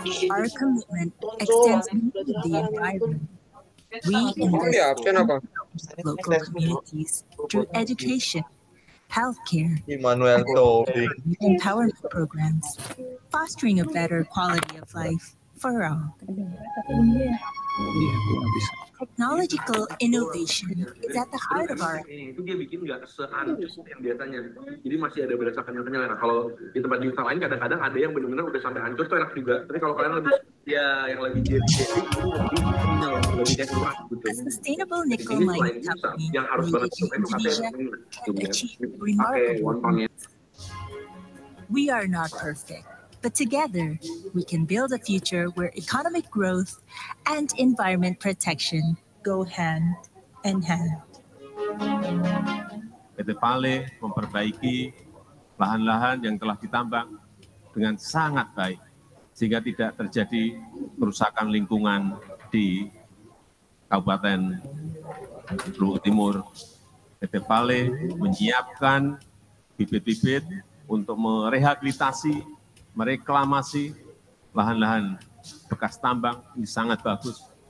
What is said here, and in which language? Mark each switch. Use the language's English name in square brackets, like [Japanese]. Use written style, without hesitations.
[English] Our commitment extends beyond the environment. We invest in local communities through education, healthcare, and empowerment programs, fostering a better quality of life for all. Technological innovation is at the heart of our. [Indonesian] Itu dia bikin nggak sehancur yang biasanya. Jadi masih ada berasa kenyal-kenyal. Nah, kalau di tempat wisata lain kadang-kadang ada yang benar-benar udah sampai hancur tuh enak juga. Tapi kalau kalian lebih yang lebih jadi lebih kenyal, lebih kayak kurang gitu. [English] A sustainable nickel mining company [Indonesian] yang harus banget [English] in Indonesia can achieve remarkable things. We are not perfect, but together we can build a future where economic growth and environment protection go hand in hand. [Indonesian] PT Vale memperbaiki lahan-lahan yang telah ditambang dengan sangat baik, sehingga tidak terjadi kerusakan lingkungan di Kabupaten Luhut Timur. PT Vale menyiapkan bibit-bibit untuk merehabilitasi, mereklamasi lahan-lahan bekas tambang. Ini sangat bagus.